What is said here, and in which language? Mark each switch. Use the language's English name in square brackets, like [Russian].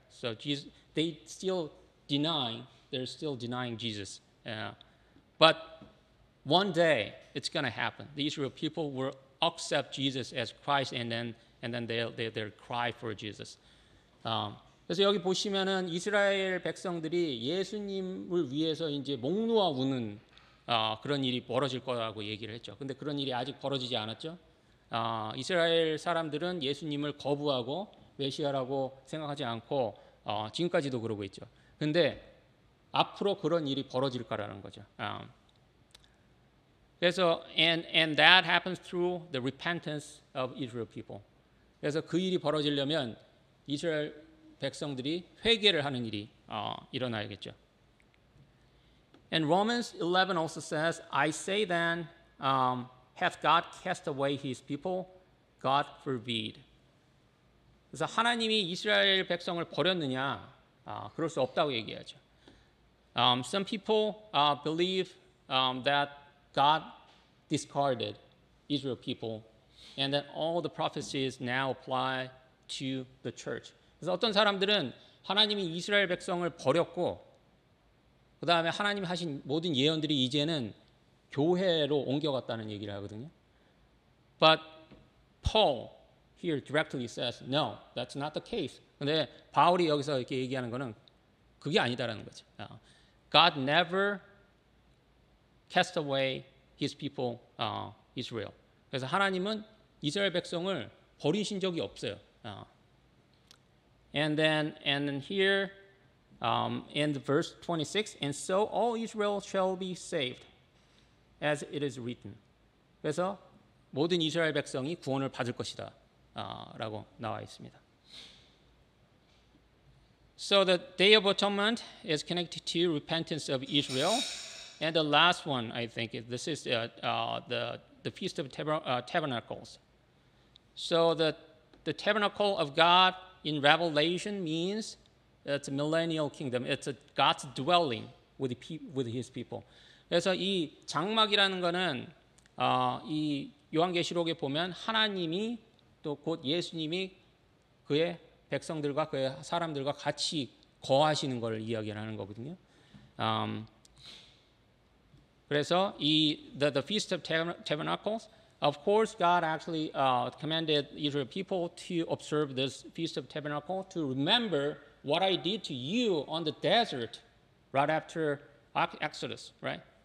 [English] So Jesus, they're still denying Jesus. But one day it's going to happen. The Israel people will accept Jesus as Christ, and then they'll cry for Jesus. [Korean] 그래서 여기 보시면은 이스라엘 백성들이 예수님을 위해서 이제 목 놓아 우는 그런 일이 벌어질 거라고 얘기를 했죠. 근데 그런 일이 아직 벌어지지 않았죠. 이스라엘 사람들은 예수님을 거부하고 메시아라고 생각하지 않고 지금까지도 그러고 있죠. 근데 앞으로 그런 일이 벌어질 거라는 거죠. [English] 그래서 and that happens through the repentance of Israel people. [Korean] 그래서 그 일이 벌어지려면 이스라엘 백성들이 회개를 하는 일이 일어나야겠죠. [English] And Romans 11 also says, I say then, hath God cast away his people? God forbid. [Korean] 그래서 하나님이 이스라엘 백성을 버렸느냐? 그럴 수 없다고 얘기하죠. [English] Some people believe that God discarded Israel people, and that all the prophecies now apply to the church. [Korean] 그래서 어떤 사람들은 하나님이 이스라엘 백성을 버렸고, 그 다음에 하나님 하신 모든 예언들이 이제는 교회로 옮겨갔다는 얘기를 하거든요. [English] But Paul, here directly says, no, that's not the case. [Korean] 근데 바울이 여기서 이렇게 얘기하는 거는 그게 아니다라는 거죠. [English] God never cast away his people, Israel. [Korean] 그래서 하나님은 이스라엘 백성을 버리신 적이 없어요. [English] And then here in the verse 26, and so all Israel shall be saved, as it is written. [Korean] 그래서 모든 이스라엘 백성이 구원을 받을 것이다, 라고 나와 있습니다. [English] So the Day of Atonement is connected to repentance of Israel, and the last one, I think, this is the Feast of Tabernacles. So the tabernacle of God in Revelation means it's a millennial kingdom. It's God's dwelling with His people. [Korean] 그래서 이 장막이라는 거는 이 요한계시록에 보면 하나님이 또 곧 예수님이 그의 백성들과 그의 사람들과 같이 거하시는 것을 이야기하는 거거든요. [English] 그래서 the Feast of Tabernacles, of course, God actually commanded Israel people to observe this Feast of Tabernacle to remember what I did to you on the desert right after Exodus, right?